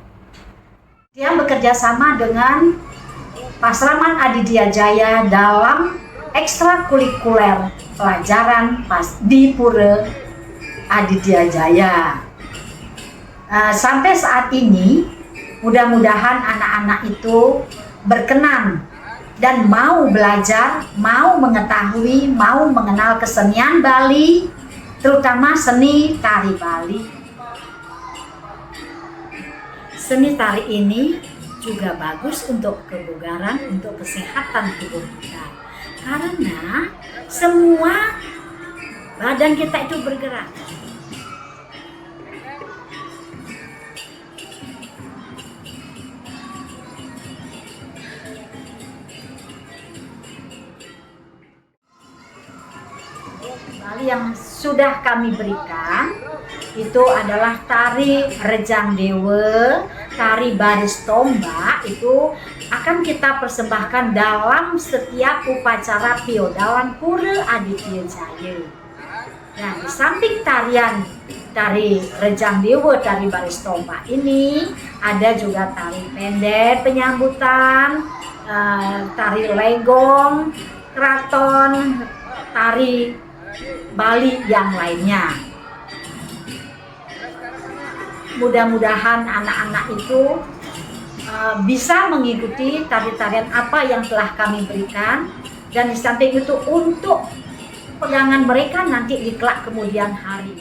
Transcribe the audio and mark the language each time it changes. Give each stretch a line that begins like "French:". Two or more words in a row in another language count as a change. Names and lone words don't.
Indonesian: Dia bekerja sama dengan Pasraman Aditya Jaya dalam ekstrakurikuler pelajaran di Pura Aditya Jaya. Sampai saat ini, mudah-mudahan anak-anak itu berkenan dan mau belajar, mau mengetahui, mau mengenal kesenian Bali, terutama seni tari Bali. Seni tari ini juga bagus untuk kebugaran, untuk kesehatan tubuh kita. Karena semua badan kita itu bergerak. Bali yang sudah kami berikan itu adalah tari Rejang Dewa, tari baris tombak itu akan kita persembahkan dalam setiap upacara feodalan Pura Aditya Jaya. Nah, di samping tari Rejang Dewa, tari baris tombak ini ada juga tari pendek penyambutan, tari legong, keraton, tari Bali yang lainnya. Mudah-mudahan anak-anak itu bisa mengikuti tari-tarian apa yang telah kami berikan, dan di samping itu untuk pegangan mereka nanti di kelak kemudian hari.